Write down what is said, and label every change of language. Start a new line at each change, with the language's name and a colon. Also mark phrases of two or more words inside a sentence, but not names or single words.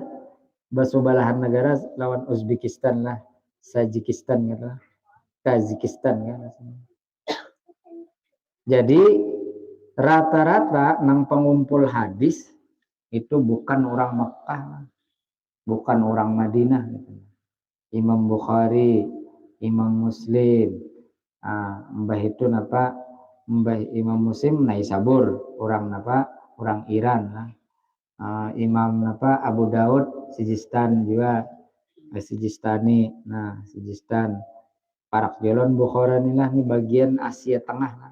Banjar: Balahan negara lawan Uzbekistan lah, Tajikistan gitu lah.
Indonesian: Tajikistan kan.
Banjar: Jadi rata-rata nang pengumpul hadis itu bukan orang Mekah, bukan orang Madinah gitu.
Indonesian: Imam Bukhari, Imam Muslim,
Banjar: mbah itu napa, mbah Imam Muslim Naisabur, orang napa, orang Iran lah. Imam napa Abu Daud Sijistan juga, Sijistani. Nah, Sijistan parak jalan Bukhara inilah nih bagian Asia Tengah lah.